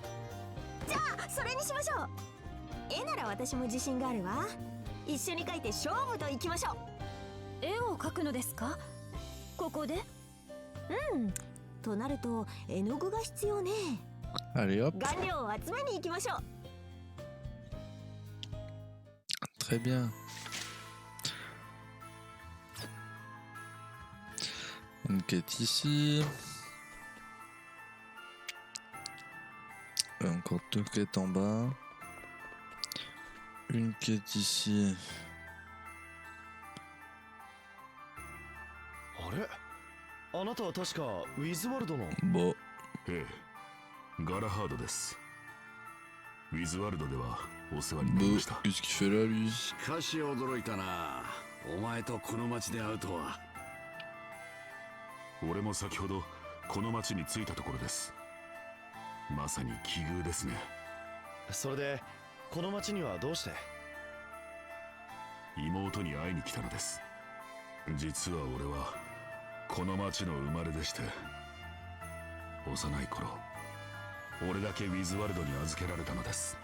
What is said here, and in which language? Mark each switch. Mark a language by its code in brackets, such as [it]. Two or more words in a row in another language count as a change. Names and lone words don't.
[ja] じゃあそれにしましょう。絵なら私も自信があるわ。一緒に描いて勝負といきましょう。絵を描くのですか？ここで？となると絵の具が必要ね。 [fr] Allez hop. [ja] 顔料を集めに行きましょう。 [fr] Très bien. Une quête ici. Encore deux quêtes en bas. Une quête ici. [ja] あれ、あなたは確かウィズワルドの。 [fr] Bon. [ja] ええ、ガラハードです。ウィズワルドではお世話になり [fr] Bon, [ja] ました。 [fr] qu'est-ce qu'il fait là lui? [ja] しかし驚いたな。お前とこの町で会うとは。俺も先ほどこの町に着いたところです。まさに奇遇ですね。それでこの町にはどうして？妹に会いに来たのです。実は俺はこの町の生まれでして、幼い頃俺だけウィズワルドに預けられたのです。